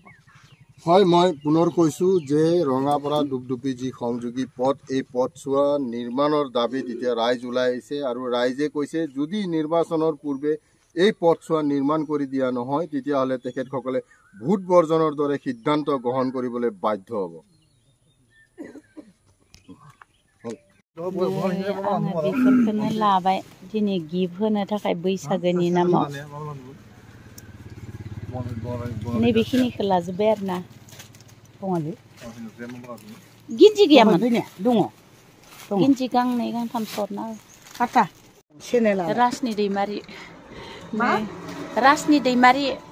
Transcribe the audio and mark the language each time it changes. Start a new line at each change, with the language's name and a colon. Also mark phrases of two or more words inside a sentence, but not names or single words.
Assamese: হয় মই পুনৰ কৈছোঁ যে ৰঙাপাৰা ডুবডুবি যি সংযোগী পথ এই পথছোৱা নিৰ্মাণৰ দাবীত এতিয়া ৰাইজ ওলাই আহিছে আৰু ৰাইজে কৈছে যদি নিৰ্বাচনৰ পূৰ্বে এই পথছোৱা নিৰ্মাণ কৰি দিয়া নহয় তেতিয়াহ'লে তেখেতসকলে ভোট বৰ্জনৰ দৰে সিদ্ধান্ত গ্ৰহণ কৰিবলৈ বাধ্য হ'ব
Bodo: बेफोरखौनो लाबाय दिनै गिफ्ट होनो थाखाय बैसागोनि नामाव नैबेखिनिखौ लाजोब्बाय आरो ना गिन्जि गैयामोन दङ गिन्जि गांनै गांथाम सरना पाता रासनि दैमारि रासनि दैमारि